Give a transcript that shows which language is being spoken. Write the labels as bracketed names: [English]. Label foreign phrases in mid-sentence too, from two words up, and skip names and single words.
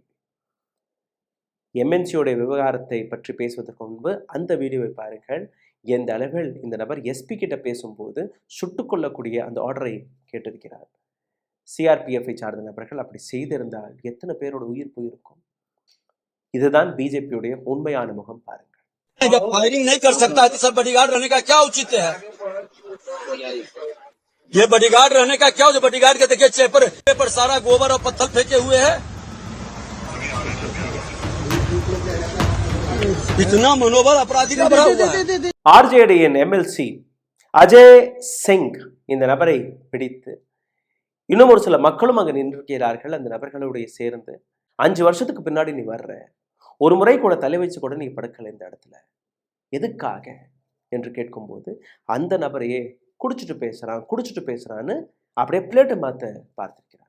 [Tamil] எம்என்சியோடைய விவகாரத்தை பற்றி பேசுவதற்கு முன்பு அந்த வீடியோவை பாருங்கள். எந்த அளவில் இந்த நபர் எஸ்பி கிட்ட பேசும்போது சுட்டுக்கொள்ளக்கூடிய அந்த ஆர்டரை கேட்டிருக்கிறார். சிஆர்பிஎஃப் சார்ந்த நபர்கள் அப்படி செய்திருந்தால் எத்தனை பேரோட உயிர் போயிருக்கும்? இதுதான் பிஜேபியுடைய உண்மையான முகம். பாருங்கள். [Hindi] जब फायरिंग नहीं कर सकता है तो सब बॉडीगार्ड रहने का क्या औचित्य है? ये बॉडीगार्ड रहने का क्या? जो बॉडीगार्ड के देखिए चेहरे पर सारा गोबर और पत्थर फेंके हुए हैं। इतना मनोबल अपराधी का भरा हुआ है। [Tamil] ஆர்ஜேடியின் எம்எல்சி அஜய் சிங் இந்த நபரை பிடித்து இன்னும் ஒரு சில மக்களும் அங்கு நின்றிருக்கிறார்கள். அந்த நபர்களுடைய சேர்ந்து 5 வருஷத்துக்கு பின்னாடி நீ வர்ற, ஒரு முறை கூட தலை வச்சு கூட நீ படுக்கலை இந்த இடத்துல, எதுக்காக என்று கேட்கும்போது அந்த நபரையே குடிச்சிட்டு பேசுறான்னு அப்படியே பிளேட்டை மாற்ற பார்த்திருக்கிறார்.